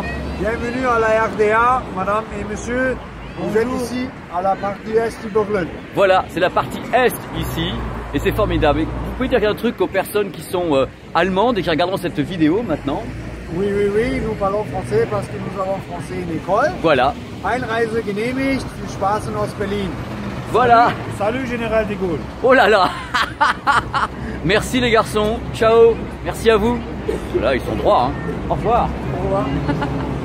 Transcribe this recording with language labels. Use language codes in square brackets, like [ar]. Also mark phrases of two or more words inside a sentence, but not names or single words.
[fr] Bienvenue à la RDA, madame et monsieur. Vous êtes ici à la partie est de Berlin. Voilà, c'est la partie est ici et c'est formidable. Vous pouvez dire un truc aux personnes qui sont allemandes et qui regarderont cette vidéo maintenant? Oui, nous parlons français parce que nous avons français une école. Voilà. [de] Einreise genehmigt, viel Spaß aus Berlin. [fr] Voilà. Salut Général de Gaulle. Oh là là. Merci les garçons. Ciao. Merci à vous. Là, ils sont droits. Hein. Au revoir. Au revoir.